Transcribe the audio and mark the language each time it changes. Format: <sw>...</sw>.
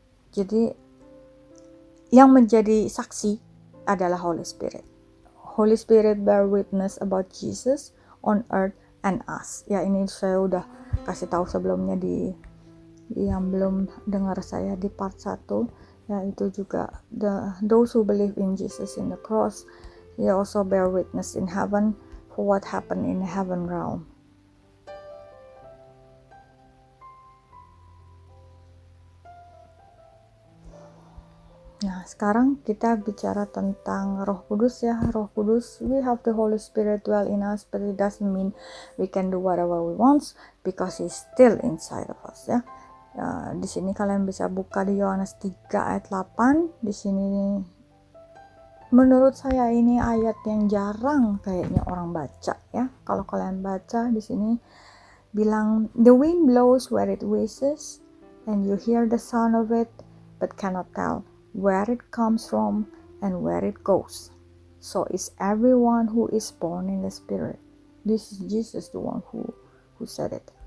<id>Jadi yang menjadi saksi adalah Holy Spirit.</id> <en>Holy Spirit bear witness about Jesus on earth and us.</en> <id>Ya, ini saya udah kasih tahu sebelumnya di yang belum dengar saya di part 1, ya, itu juga</id> <en>those who believe in Jesus in the cross, he also bear witness in heaven for what happened in the heaven realm.</en> <id>Nah, sekarang kita bicara tentang Roh Kudus ya.</id> <en>Roh Kudus, we have the Holy Spirit dwell in us, but it doesn't mean we can do whatever we want, because He's still inside of us ya.</en> <id>Di sini kalian bisa buka di Yohanes 3 ayat 8. Di sini menurut saya ini ayat yang jarang kayaknya orang baca ya. Kalau kalian baca di sini bilang,</id> <en>the wind blows where it wishes and you hear the sound of it but cannot tell where it comes from and where it goes. So is everyone who is born in the Spirit. This is Jesus, the one who said it.</en>